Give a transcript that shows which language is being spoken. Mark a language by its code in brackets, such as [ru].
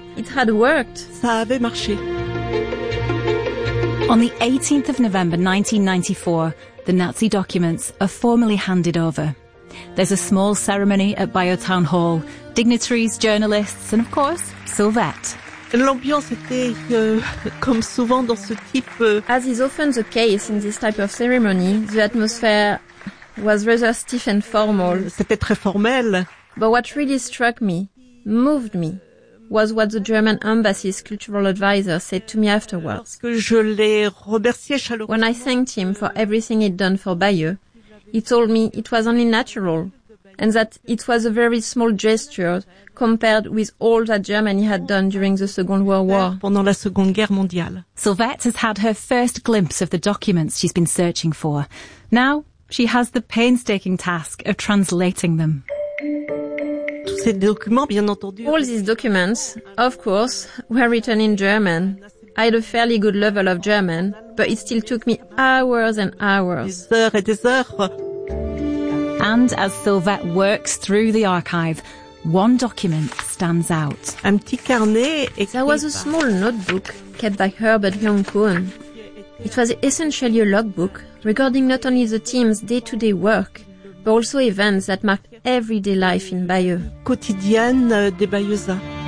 [en] It had worked. [fr] Ça avait marché. [en] On the 18th of November 1994, the Nazi documents are formally handed over. There's a small ceremony at Bayeux Town Hall, dignitaries, journalists, and of course, Sylvette. [fr] L'ambiance était comme souvent dans ce type... [en] As is often the case in this type of ceremony, the atmosphere was rather stiff and formal. [fr] C'était très formel. [en] But what really struck me, moved me, was what the German embassy's cultural advisor said to me afterwards. [fr] Je l'ai remercié chaleureusement. [en] When I thanked him for everything he'd done for Bayeux, he told me it was only natural, and that it was a very small gesture compared with all that Germany had done during the Second World War. [fr] Pendant la Seconde Guerre mondiale. [en] Sylvette has had her first glimpse of the documents she's been searching for. Now, she has the painstaking task of translating them. All these documents, of course, were written in German. I had a fairly good level of German, but it still took me hours and hours. [fr] Des heures et des heures. [en] And as Sylvette works through the archive, one document stands out. [fr] Un petit carnet écrit. [en] There was a small notebook kept by Herbert Jung-Kuhn. It was essentially a logbook, recording not only the team's day-to-day work, but also events that marked everyday life in Bayeux. [fr] Quotidienne des Bayeuxa.